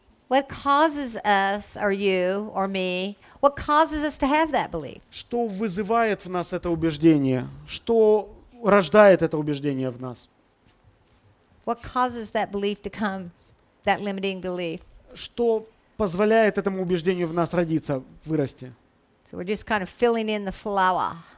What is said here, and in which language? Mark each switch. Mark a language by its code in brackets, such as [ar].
[en] What causes us, or you, or me, what causes us to have that belief? [ru] Что вызывает в нас это убеждение? Что рождает это убеждение в нас? [en] What causes that belief to come, that limiting belief? [ru] Что позволяет этому убеждению в нас родиться, вырасти? [en] So we're just kind of filling in the flower.